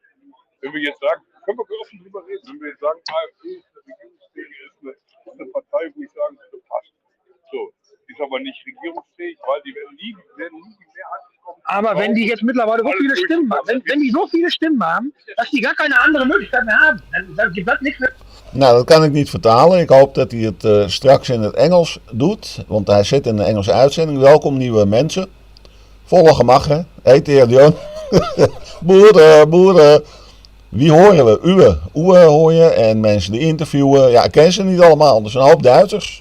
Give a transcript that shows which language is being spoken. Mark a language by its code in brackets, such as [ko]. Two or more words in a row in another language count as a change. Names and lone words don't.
[de] Wenn wir jetzt sagen, können wir offen drüber reden, wenn wir jetzt sagen, AfD ist eine regierungsfähige, ist eine Partei, wo ich sagen würde, passt. So, ist aber nicht regierungsfähig, weil die werden nie die Mehrheit bekommen. Aber wenn die jetzt mittlerweile so viele Stimmen haben, wenn die so viele Stimmen haben, dass die gar keine andere Möglichkeit mehr haben, dann gibt das nichts mehr. [nl] Nou, dat kan ik niet vertalen. Ik hoop dat hij het straks in het Engels doet. Want hij zit in de Engelse uitzending. Welkom nieuwe mensen. Volgen mag, hè. Heer boeren, boeren. Wie horen we? Uwe hoor je. En mensen die interviewen. Ja, ik ken ze niet allemaal. Er zijn een hoop Duitsers.